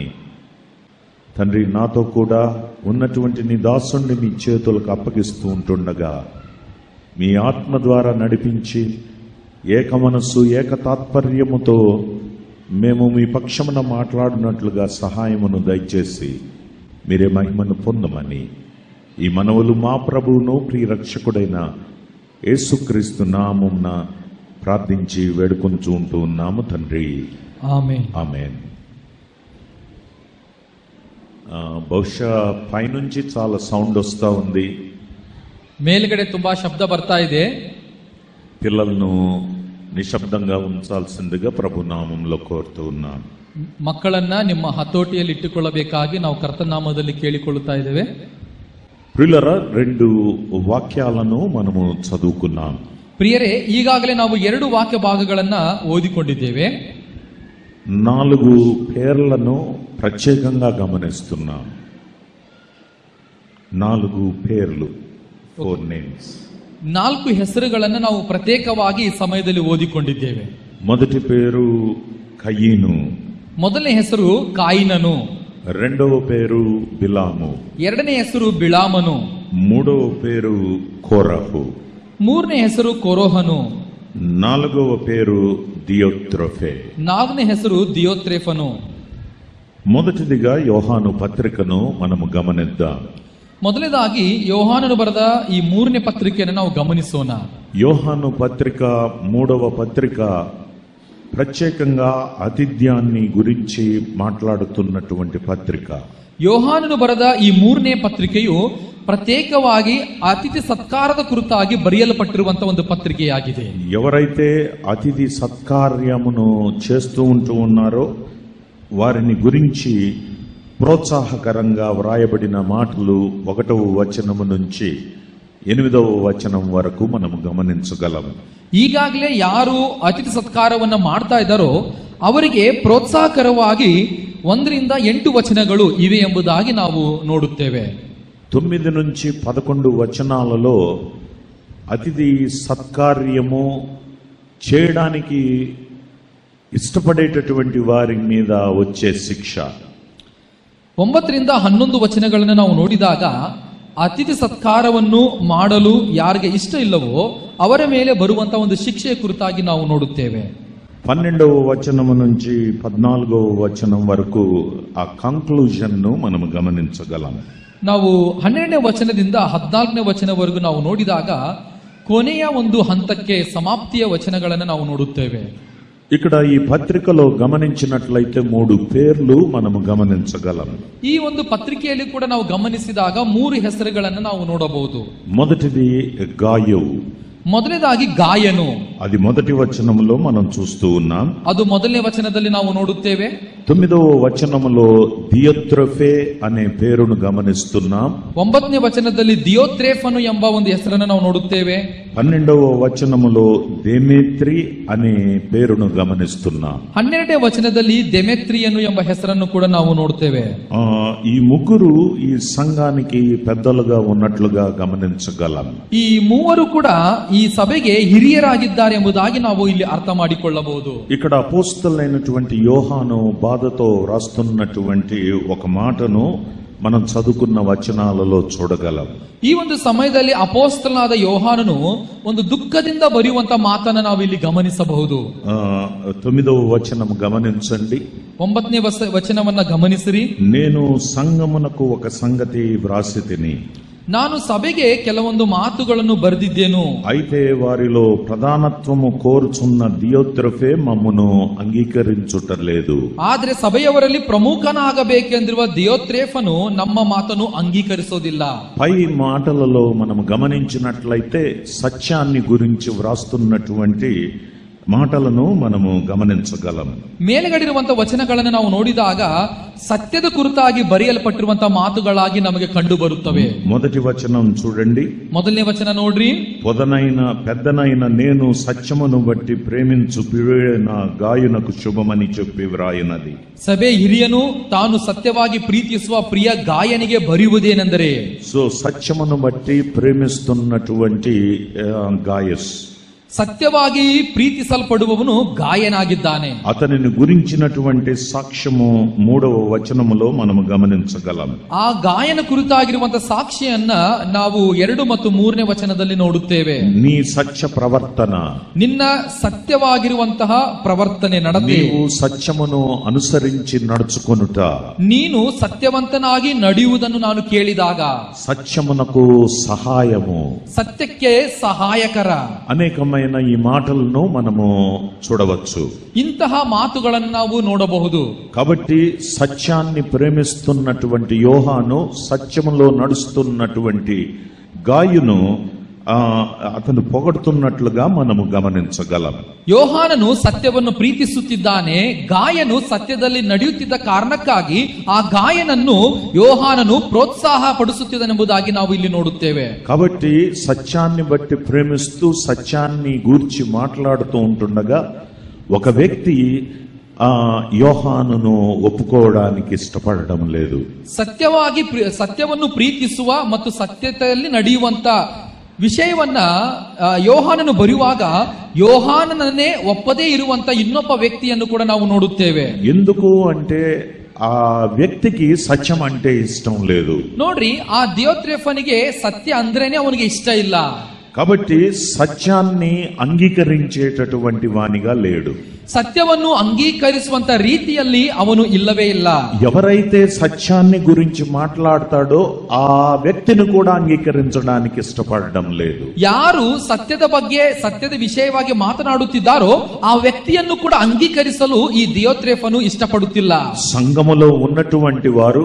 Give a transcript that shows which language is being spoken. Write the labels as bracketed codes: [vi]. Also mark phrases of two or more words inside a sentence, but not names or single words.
[te] తండ్రి, నాతో కూడా ఉన్నటువంటి నీ దాసుని మీ చేతులకు అప్పగిస్తూ ఉంటుండగా మీ ఆత్మ ద్వారా నడిపించి ఏక మనస్సు, ఏక తాత్పర్యముతో మేము మీ పక్షమున మాట్లాడినట్లుగా సహాయమును దయచేసి మీరే మహిమను పొందమని ఈ మనవులు మా ప్రభువును ప్రియ రక్షకుడైన యేసుక్రీస్తు నామమున ప్రార్థించి వేడుకొంచూ ఉన్నాము తండ్రి. ఆమేన్. ఆమేన్. ಬಹುಶಃ పైనుంచి చాలా సౌండ్ వస్తూ ఉంది. [kn] ಮೇಲ್ಗಡೆ ತುಂಬಾ ಶಬ್ದ ಬರ್ತಾ ಇದೆ. [te] పిల్లలను నిశ్శబ్దంగా ఉంచాల్సిందిగా ప్రభు నామంలో కోరుతూ ఉన్నాం. [kn] ಮಕ್ಕಳನ್ನ ನಿಮ್ಮ ಹತೋಟಿಯಲ್ಲಿ ಇಟ್ಟುಕೊಳ್ಳಬೇಕಾಗಿ ನಾವು ಕರ್ತನ ನಾಮದಲ್ಲಿ ಕೇಳಿಕೊಳ್ಳುತ್ತಾ ಇದ್ದೇವೆ. [te] ప్రియులరా, 2 వాక్యాలను మనము చదువుకున్నాం. [kn] ಪ್ರಿಯರೇ, ಈಗಾಗಲೇ ನಾವು 2 ವಾಕ್ಯ ಭಾಗಗಳನ್ನ ಓದಿಕೊಂಡಿದ್ದೇವೆ. [te] 4 పేర్లను ప్రత్యేకంగా గమనిస్తున్నాం. 4 పేర్లు, 4 నేమ్స్. [kn] 4 ಹೆಸರುಗಳನ್ನು ನಾವು ಪ್ರತ್ಯೇಕವಾಗಿ ಈ ಸಮಯದಲ್ಲಿ ಓದಿಕೊಂಡಿದ್ದೇವೆ. [te] మొదటి పేరు కయీను, [kn] ಮೊದಲನೇ ಹೆಸರು ಕಾಯಿನನು, [te] రెండవ పేరు బిలాము, [kn] ಎರಡನೇ ಹೆಸರು ಬಿಳಾಮನು, [te] మూడవ పేరు కోరహు, [kn] ಮೂರನೇ ಹೆಸರು ಕೊರೋಹನು, [te] నాలుగవ పేరు దియోత్రఫే, [kn] ನಾಲ್ಕನೇ ಹೆಸರು ದಿಯೋತ್ರೇಫನು. [te] మొదటిదిగా యోహాను పత్రికను మనము గమనిద్దాం. [kn] ಮೊದಲನೇದಾಗಿ ಯೋಹಾನನು ಬರೆದ ಈ 3ನೇ ಪತ್ರಿಕೆಯನ್ನು ನಾವು ಗಮನಿಸೋಣ. [te] యోహాను పత్రిక 3వ పత్రిక ప్రత్యేకంగా ఆతిథ్యాన్ని గురించి మాట్లాడుతున్నటువంటి పత్రిక. [kn] ಯೋಹಾನನು ಬರೆದ ಈ 3ನೇ ಪತ್ರಿಕೆಯು ಪ್ರತ್ಯೇಕವಾಗಿ ಅತಿಥಿ ಸತ್ಕಾರದ ಕುರಿತಾಗಿ ಬರೆಯಲ್ಪಟ್ಟಿರುವಂತಹ ಒಂದು ಪತ್ರಿಕೆಯಾಗಿದೆ. [te] ఎవరైతే అతిథి సత్కార్యమును చేస్తూ ఉన్నారో వారిని గురించి ప్రోత్సాహకరంగా వ్రాయబడిన మాటలు 1వ వచనము నుంచి 8వ వచనం వరకు మనం గమనించగలం. [kn] ಈಗಾಗಲೇ ಯಾರು ಅತಿಥಿ ಸತ್ಕಾರವನ್ನ ಮಾಡ್ತಾ ಇದ್ದಾರೋ ಅವರಿಗೆ ಪ್ರೋತ್ಸಾಹಕರವಾಗಿ 1ರಿಂದ 8 ವಚನಗಳು ಇವೆ ಎಂಬುದಾಗಿ ನಾವು ನೋಡುತ್ತೇವೆ. [te] 9 నుంచి 11 వచనాలలో అతిథి సత్కార్యము చేయడానికి ఇష్టపడేటటువంటి వారి మీద వచ్చే శిక్ష. [kn] 9ರಿಂದ 11 ವಚನಗಳನ್ನು ನಾವು ನೋಡಿದಾಗ ಅತಿಥಿ ಸತ್ಕಾರವನ್ನು ಮಾಡಲು ಯಾರಿಗೆ ಇಷ್ಟ ಇಲ್ಲವೋ ಅವರ ಮೇಲೆ ಬರುವಂತಹ ಒಂದು ಶಿಕ್ಷೆಯ ಕುರಿತಾಗಿ ನಾವು ನೋಡುತ್ತೇವೆ. [te] 12వ వచనం నుంచి 14వ వచనం వరకు ఆ కంక్లూజన్ ను మనం గమనించగలం. [kn] ನಾವು 12ನೇ ವಚನದಿಂದ 14ನೇ ವಚನವರೆಗೂ ನಾವು ನೋಡಿದಾಗ ಕೊನೆಯ ಒಂದು ಹಂತಕ್ಕೆ ಸಮಾಪ್ತಿಯ ವಚನಗಳನ್ನು ನಾವು ನೋಡುತ್ತೇವೆ. [te] ఇక్కడ ఈ పత్రికలో గమనించినట్లయితే 3 పేర్లు మనము గమనించగలం. [kn] ఈ ಒಂದು పత్రిಕೆಯಲ್ಲಿ ಕೂಡ ನಾವು ಗಮನಿಸಿದಾಗ 3 ಹೆಸರುಗಳನ್ನು ನಾವು ನೋಡಬಹುದು. [te] మొదటిది గాయు. [kn] ಮೊದಲನೇದಾಗಿ ಗಾಯನು. [te] అది మొదటి వచనంలో మనం చూస్తూ ఉన్నాం. [kn] ಅದು ಮೊದಲನೇ ವಚನದಲ್ಲಿ ನಾವು ನೋಡುತ್ತೇವೆ. [te] 9వ వచనంలో ದಿಯೊತ್ರೆಫೆ అనే పేరును గమనిస్తున్నాం. [kn] 9ನೇ ವಚನದಲ್ಲಿ ದಿಯೋತ್ರೇಫನು ಎಂಬ ಒಂದು ಹೆಸರನ್ನು ನಾವು ನೋಡುತ್ತೇವೆ. [te] 12వ వచనంలో ದೇಮೇತ್ರಿ అనే పేరును గమనిస్తున్నాం. [kn] 12ನೇ ವಚನದಲ್ಲಿ ದೆಮೆತ್ರಿಯನು ಎಂಬ ಹೆಸರನ್ನು ಕೂಡ ನಾವು ನೋಡುತ್ತೇವೆ. [te] ఈ ముగ్గురు ఈ సంఘానికి పెద్దలుగా ఉన్నట్లుగా గమనించగలం. [kn] ಈ ಮೂವರು ಕೂಡ ಈ ಸಭೆಗೆ ಹಿರಿಯರಾಗಿದ್ದಾರೆ ಎಂಬುದಾಗಿ ನಾವು ಇಲ್ಲಿ ಅರ್ಥ ಮಾಡಿಕೊಳ್ಳಬಹುದು. [te] ఇక్కడ అపోస్తలుడైనటువంటి యోహాను బాధతో రాస్తున్నటువంటి ఒక మాటను మనం చదువుకున్న వచనాలలో చూడగలం. [kn] ಈ ಒಂದು ಸಮಯದಲ್ಲಿ ಅಪೋಸ್ತಲನಾದ ಯೋಹಾನನು ಒಂದು ದುಃಖದಿಂದ ಬರೆಯುವಂತ ಮಾತನ್ನು ನಾವು ಇಲ್ಲಿ ಗಮನಿಸಬಹುದು. [te] 9వ వచనం గమనించండి. [kn] 9ನೇ ವಚನವನ್ನ ಗಮನಿಸಿರಿ. [te] నేను సంఘమునకు ఒక సంగతి వ్రాసితిని, [kn] ನಾನು ಸಭೆಗೆ ಕೆಲವೊಂದು ಮಾತುಗಳನ್ನು ಬರೆದಿದ್ದೇನು. [te] అయితే వారిలో ప్రధానత్వము కోరుచున్న ದಿಯೊತ್ರೆಫೆ మమ్మును అంగీకరించుటలేదు. [kn] ಆದ್ರೆ ಸಭೆಯವರಲ್ಲಿ ಪ್ರಮುಖನಾಗಬೇಕೆಂದಿರುವ ದಿಯೋತ್ರೇಫನು ನಮ್ಮ ಮಾತನ್ನು ಅಂಗೀಕರಿಸೋದಿಲ್ಲ. [te] పై మాటలలో మనం గమనించినట్లయితే సత్యాన్ని గురించి వ్రాస్తున్నటువంటి మాటలను మనము గమనించగలం. [kn] ಮೇಲ್ಗಡಿರುವಂತಹ ವಚನಗಳನ್ನು ನಾವು ನೋಡಿದಾಗ ಸತ್ಯದ ಕುರಿತಾಗಿ ಬರೆಯಲ್ಪಟ್ಟಿರುವಂತಹ ಮಾತುಗಳಾಗಿ ನಮಗೆ ಕಂಡು ಬರುತ್ತವೆ. [te] మొదటి వచనం చూడండి. [kn] ಮೊದಲನೇ ವಚನ ನೋಡ್ರಿ. [te] పెద్దనైన నేను సత్యమును బట్టి ప్రేమించు ప్రియుడైన గాయునకు శుభమని చెప్పి వ్రాయినది. [kn] ಸಭೆ ಹಿರಿಯನು ತಾನು ಸತ್ಯವಾಗಿ ಪ್ರೀತಿಸುವ ಪ್ರಿಯ ಗಾಯನಿಗೆ ಬರೆಯುವುದೇನೆಂದರೆ, [te] సో సత్యమును బట్టి ప్రేమిస్తున్నటువంటి గాయస్, [kn] ಸತ್ಯವಾಗಿ ಪ್ರೀತಿಸಲ್ಪಡುವವನು ಗಾಯನಾಗಿದ್ದಾನೆ. [te] అతనిని గురించినటువంటి సాక్ష్యము 3వ వచనములో మనము గమనించగలం. [kn] ಆ ಗಾಯನ ಕುರಿತಾಗಿರುವಂತಹ ಸಾಕ್ಷಿಯನ್ನ ನಾವು 2 ಮತ್ತು 3ನೇ ವಚನದಲ್ಲಿ ನೋಡುತ್ತೇವೆ. [te] నీ సత్య ప్రవర్తన, [kn] ನಿನ್ನ ಸತ್ಯವಾಗಿರುವಂತಹ ಪ್ರವರ್ತನೆ ನಡತೆ, [te] నీవు సత్యమును అనుసరించి నడుచుకొనుట, [kn] ನೀನು ಸತ್ಯವಂತನಾಗಿ ನಡೆಯುವುದನ್ನು ನಾನು ಕೇಳಿದಾಗ, [te] సత్యమునకు సహాయము, [kn] ಸತ್ಯಕ್ಕೆ ಸಹಾಯಕರ [te] అనేకమైన ఈ మాటలను మనము చూడవచ్చు. [kn] ಇಂತಹ ಮಾತುಗಳನ್ನು ನಾವು ನೋಡಬಹುದು. [te] కాబట్టి సత్యాన్ని ప్రేమిస్తున్నటువంటి యోహాను, సత్యములో నడుస్తున్నటువంటి గాయును అతను పొగడుతున్నట్లుగా మనము గమనించగలం. [kn] ಯೋಹಾನನು ಸತ್ಯವನ್ನು ಪ್ರೀತಿಸುತ್ತಿದ್ದಾನೆ, ಗಾಯನು ಸತ್ಯದಲ್ಲಿ ನಡೆಯುತ್ತಿದ್ದ ಕಾರಣಕ್ಕಾಗಿ ಆ ಗಾಯನನ್ನು ಯೋಹಾನನು ಪ್ರೋತ್ಸಾಹ ಪಡಿಸುತ್ತಿದ್ದನೆಂಬುದಾಗಿ ನಾವು ಇಲ್ಲಿ ನೋಡುತ್ತೇವೆ. [te] కాబట్టి సత్యాన్ని బట్టి ప్రేమిస్తూ సత్యాన్ని గూర్చి మాట్లాడుతూ ఉంటుండగా ఒక వ్యక్తి ಯೋಹಾನನು ಒಪ್ಪುಕೋವడానికి ಇಷ್ಟಪಡడం లేదు. [kn] ಸತ್ಯವನ್ನು ಪ್ರೀತಿಸುವ ಮತ್ತು ಸತ್ಯತೆಯಲ್ಲಿ ನಡೆಯುವಂತ ವಿಷಯವನ್ನ ಯೋಹಾನನು ಬರೆಯುವಾಗ ಯೋಹಾನನನ್ನೇ ಒಪ್ಪದೇ ಇರುವಂತ ಇನ್ನೊಬ್ಬ ವ್ಯಕ್ತಿಯನ್ನು ಕೂಡ ನಾವು ನೋಡುತ್ತೇವೆ. [te] ఎందుకు అంటే ఆ వ్యక్తికి సత్యం అంటే ఇష్టం లేదు. [kn] ನೋಡ್ರಿ, ಆ ದಿಯೋತ್ರೆಫನಿಗೆ ಸತ್ಯ ಅಂದ್ರೇನೆ ಅವನಿಗೆ ಇಷ್ಟ ಇಲ್ಲ. [te] కాబట్టి సత్యాన్ని అంగీకరించేటటువంటి వానిగా లేడు. [kn] సత్యವನ್ನು అంగీకరిಸುವಂತ ರೀತಿಯಲ್ಲಿ ಅವನು ಇಲ್ಲವೇ ಇಲ್ಲ. [te] ఎవరైతే సత్యాన్ని గురించి మాట్లాడతాడో ఆ వ్యక్తిని కూడా అంగీకరించడానికి ఇష్టపడడం లేదు. [kn] ಯಾರು ಸತ್ಯದ ಬಗ್ಗೆ ಸತ್ಯದ ವಿಷಯವಾಗಿ ಮಾತನಾಡುತ್ತಿದ್ದಾರೋ ಆ ವ್ಯಕ್ತಿಯನ್ನು ಕೂಡ ಅಂಗೀಕರಿಸಲು ಈ ದಿಯೋತ್ರೆಫನು ಇಷ್ಟಪಡುತ್ತಿಲ್ಲ. [te] సంఘములో ఉన్నటువంటి వారు,